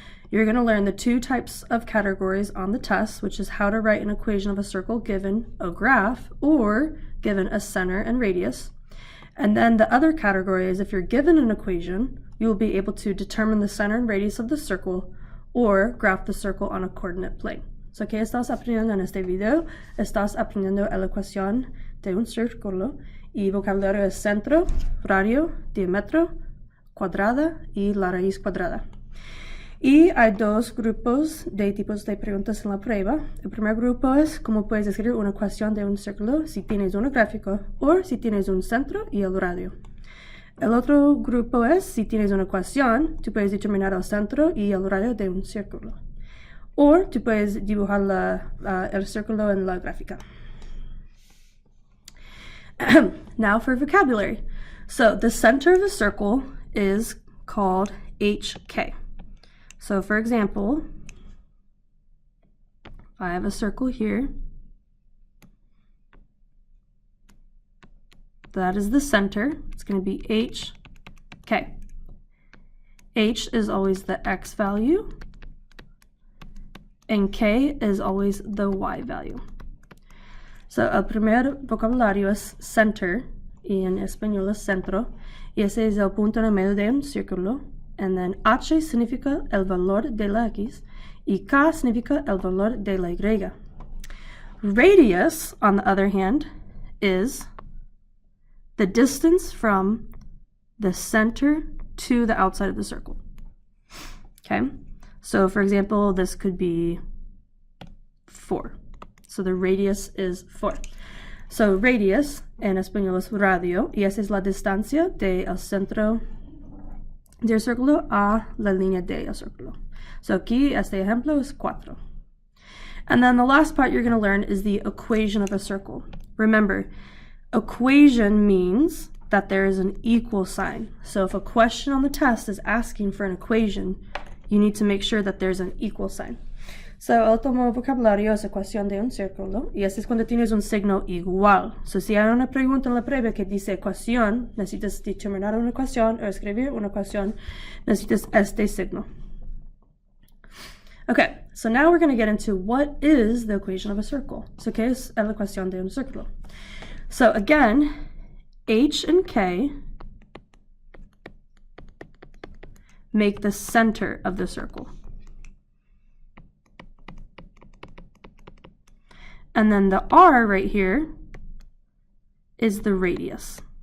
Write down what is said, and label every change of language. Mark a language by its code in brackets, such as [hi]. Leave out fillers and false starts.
[en] You're going to learn the two types of categories on the test, which is how to write an equation of a circle given a graph or given a center and radius. And then the other category is if you're given an equation, you will be able to determine the center and radius of the circle or graph the circle on a coordinate plane. [es] So, ¿qué estás aprendiendo en este video? Estás aprendiendo la ecuación de un círculo y vocabulario es centro, radio, diámetro, cuadrada y la raíz cuadrada. Y hay dos grupos de tipos de preguntas en la prueba. El primer grupo es cómo puedes escribir una ecuación de un círculo si tienes un gráfico o si tienes un centro y el radio. El otro grupo es si tienes una ecuación, tú puedes determinar el centro y el radio de un círculo. O tú puedes dibujar el círculo en la gráfica. [en] Now for vocabulary. So the center of a circle is called HK. So for example, I have a circle here. That is the center. It's going to be HK. H is always the X value, and K is always the Y value. [es] So el primer vocabulario es center, y en español es centro, y ese es el punto en el medio de un círculo. [en] And then [es] H significa el valor de la X, y K significa el valor de la Y. [en] Radius, on the other hand, is the distance from the center to the outside of the circle. Okay, so for example, this could be 4. So the radius is 4. [es] So radius en español es radio, y esa es la distancia del centro del círculo a la línea del círculo. So aquí, este ejemplo es 4. [en] And then the last part you're going to learn is the equation of a circle. Remember, equation means that there is an equal sign. So if a question on the test is asking for an equation, you need to make sure that there's an equal sign. [es] So el tomo vocabulario es ecuación de un círculo, y eso es cuando tienes un signo igual. So si hay una pregunta en la prueba que dice ecuación, necesitas determinar una ecuación o escribir una ecuación, necesitas este signo. [en] Okay, so now we're going to get into what is the equation of a circle. [es] So ¿qué es la ecuación de un círculo? [en] So again, H and K make the center of the circle. And then the R right here is the radius.